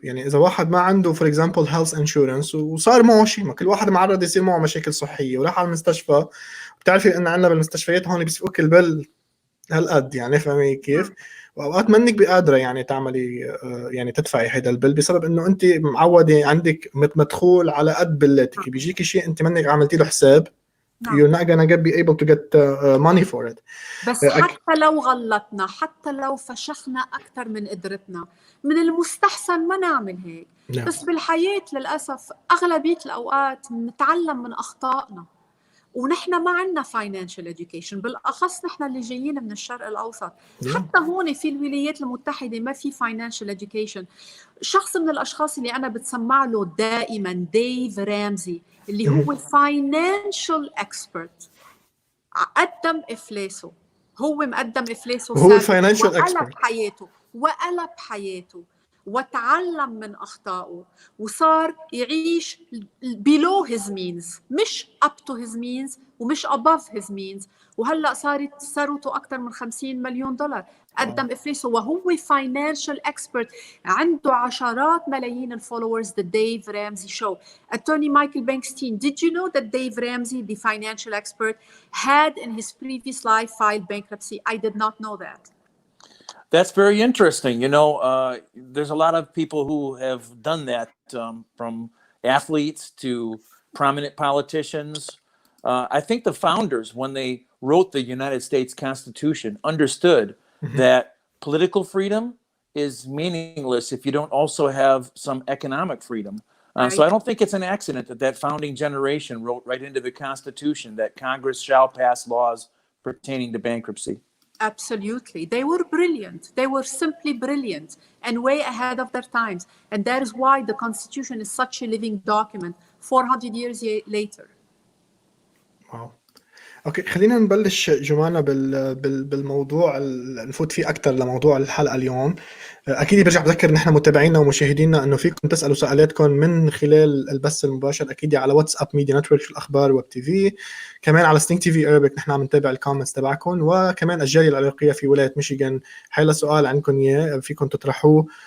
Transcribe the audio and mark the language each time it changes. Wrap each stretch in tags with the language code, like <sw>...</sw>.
<ar>يعني اذا واحد ما عنده</ar> <en>for example</en> <ar>health insurance وصار معه شيء، ما كل واحد معرض يصير معه مشاكل صحيه وراح على المستشفى. بتعرفي ان عندنا بالمستشفيات هون بيسفوك البل هالقد، يعني فهمي كيف؟ واوقات منك بقادره يعني تعملي يعني تدفعي هيدا البل بسبب انه انت معوده عندك مدخول على قد بلاتك. بيجيكي شيء انت منك عملتي له حساب.</ar> <en>You're not gonna be able to get money for it.</en> <ar>بس حتى لو غلطنا، حتى لو فشخنا أكثر من قدرتنا، من المستحسن ما نعمل هيك. بس بالحياة للأسف أغلبية الأوقات نتعلم من أخطائنا، ونحن ما عندنا financial education، بالأخص نحن اللي جايين من الشرق الأوسط. حتى هون في الولايات المتحدة ما في financial education. شخص من الأشخاص اللي أنا بتسمع له دائما ديف رامزي، اللي هو financial expert، قدم إفلاسه، هو مقدم إفلاسه، هو financial expert، وقلب حياته وتعلم من أخطائه وصار يعيش</ar> <en>below his means،</en> <ar>مش</ar> <en>up to his means</en> <ar>ومش</ar> <en>above his means.</en> <ar>وهلأ صارت ثروته أكثر من $50 مليون. قدم إفلاسه وهو financial expert، عنده عشرات ملايين الفولورز.</ar> <en>The Dave Ramsey Show. Attorney Michael Bnksteen, did you know that Dave Ramsey, the financial expert, had in his previous life filed bankruptcy? I did not know that. That's very interesting. You know, there's a lot of people who have done that, from athletes to prominent politicians. I think the founders, when they wrote the United States Constitution, understood that political freedom is meaningless if you don't also have some economic freedom. So I don't think it's an accident that founding generation wrote right into the Constitution that Congress shall pass laws pertaining to bankruptcy. Absolutely. They were brilliant. They were simply brilliant and way ahead of their times. And that is why the Constitution is such a living document 400 years later.</en> <ar>واو. اوكي، خلينا نبلش جمانة بالموضوع نفوت فيه اكثر لموضوع الحلقه اليوم. اكيد برجع بذكر نحن متابعينا ومشاهدينا انه فيكم تسالوا سؤالاتكم من خلال البث المباشر، اكيد على واتساب ميديا نتورك في الاخبار ويب تي في، كمان على ستينج تي في ايربك نحن عم نتابع الكومنتس تبعكم، وكمان الجاليه العراقيه في ولايه ميشيغان حيلا سؤال عندكم اياه فيكم تطرحوه.</ar>